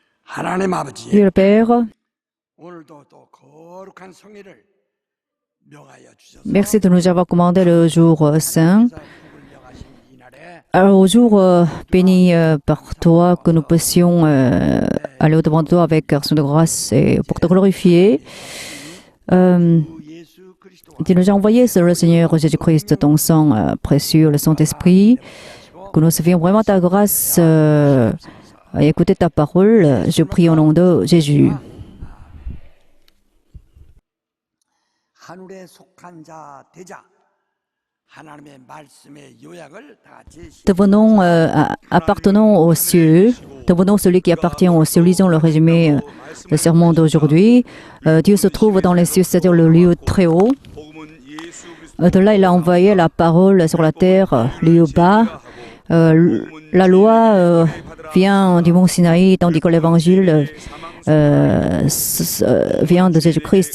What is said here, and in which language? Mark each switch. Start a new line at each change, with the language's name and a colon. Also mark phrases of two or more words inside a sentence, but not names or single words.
Korean: 하나님
French: Dieu le
Korean: 아버지,
French: Père,
Korean: 오늘도 또 거룩한 성일을 명하여 주셔서
French: merci de nous avoir commandé le jour saint.
Korean: 하나님께서 복을 명하신 이날에
French: Alors, au jour béni par toi, que nous puissions aller au-devant de toi avec action de grâce et pour te glorifier.
Korean: 주 예수 그리스도와
French: Tu nous as envoyé sur le Seigneur Jésus-Christ, ton sang précieux, le Saint-Esprit, que nous servions vraiment ta grâce et écouter ta parole. Je prie au nom de Jésus.
Korean: 하늘에 속한 자 되자 하나님의 말씀의 요약을 다 같이
French: Devenons, appartenons aux cieux, devenons celui qui appartient aux cieux. Lisons le résumé du sermon d'aujourd'hui. Dieu se trouve dans les cieux, c'est-à-dire le lieu très haut. De là, il a envoyé la parole sur la terre, lieu bas. La loi vient du mont Sinaï, tandis que l'évangile vient de Jésus-Christ.